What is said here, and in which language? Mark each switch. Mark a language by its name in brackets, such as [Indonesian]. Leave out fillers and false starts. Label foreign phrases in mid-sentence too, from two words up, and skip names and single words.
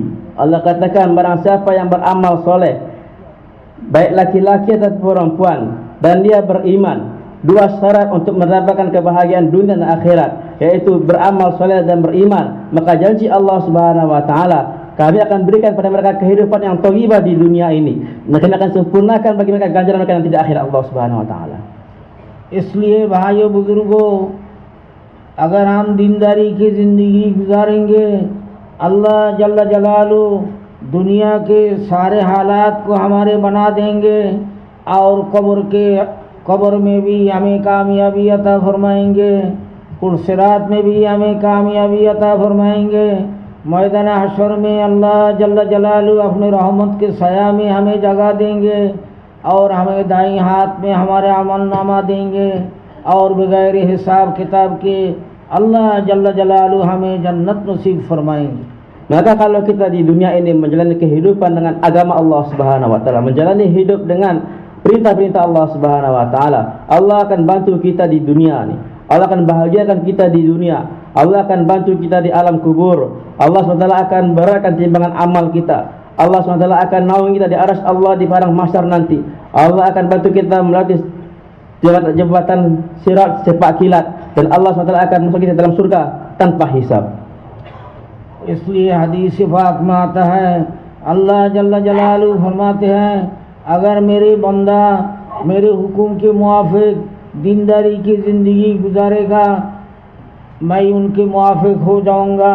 [Indonesian] Allah katakan, barang siapa yang beramal soleh, baik laki-laki atau perempuan, dan dia beriman, dua syarat untuk mendapatkan kebahagiaan dunia dan akhirat, yaitu beramal soleh dan beriman, maka janji Allah [Arabic] سبحانه وتعالى, [Indonesian] kami akan berikan pada mereka kehidupan yang thayyibah di dunia ini, dan kami akan sempurnakan bagi mereka ganjaran mereka yang tidak akhirat Allah [Arabic] سبحانه وتعالى. [Hindi] इसलिए भाइयों बुजुर्गों, अगर हम दीनदारी की ज़िंदगी गुजारेंगे, अल्लाह [Arabic] جل جلاله [Hindi] दुनिया के सारे हालात को हमारे बना देंगे और कब्र में भी हमें कामयाबी अता फरमाएंगे, पुरसिरात में भी हमें कामयाबी अता फरमाएंगे, मैदान हशर में अल्लाह [Arabic] جل جلاله [Hindi] अपने रहमत के साया में हमें जगह देंगे और हमें दाईं हाथ में हमारे अमलनामा देंगे और बगैर हिसाब किताब के अल्लाह [Arabic] جل جلاله [Hindi] हमें जन्नत नसीब फरमाएंगे। [Indonesian] Maka kalau kita di dunia ini menjalani kehidupan dengan agama Allah [Arabic] سبحانه وتعالى, [Indonesian] menjalani hidup dengan perintah-perintah Allah [Arabic] سبحانه وتعالى, [Indonesian] Allah akan bantu kita di dunia ini. Allah akan bahagiakan kita di dunia. Allah akan bantu kita di alam kubur. Allah SWT akan beratkan timbangan amal kita. Allah SWT akan naungi kita di arsy Allah di padang mahsyar nanti. Allah akan bantu kita melewati jembatan sirat sepak kilat, dan Allah SWT akan masuk kita dalam surga tanpa hisab. [Hindi] इसलिए हदीस पाक में आता है, अल्लाह [Arabic] جل جلاله [Hindi] फरमाते हैं, अगर मेरे बंदा मेरे हुक्म के मुआफिक दीनदारी की ज़िंदगी गुजारेगा, मैं उनके मुआफिक हो जाऊंगा।